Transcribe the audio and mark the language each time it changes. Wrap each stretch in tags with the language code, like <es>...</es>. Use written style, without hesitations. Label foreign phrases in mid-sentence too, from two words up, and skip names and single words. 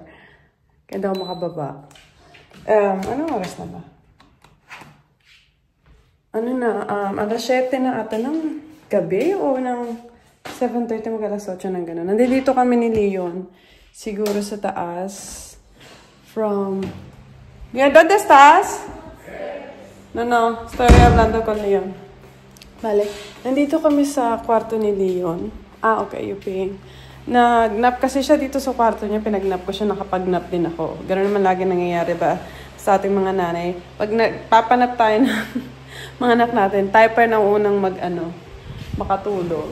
<tl>Kaya daw makababa. Anong oras na ba? Ano na? Alas 7 na ata ng gabi o ng 7:30 mag-alas 8 ng gano'n. Nandito kami ni Leon. Siguro sa taas.</tl> <en>From... Leon,</en> <es>¿dónde estás? No. Estoy hablando con Leon. Vale.</es> <tl>Nandito kami sa kwarto ni Leon.</tl> <en>Okay, Yuping.</en> <tl>Nag-nap kasi siya dito sa kwarto niya. Pinag-nap ko siya, nakapag-nap din ako. Ganoon naman lagi nangyayari ba sa ating mga nanay. Pag papanap tayo ng mga anak natin, tayo pa na unang makatulog.</tl>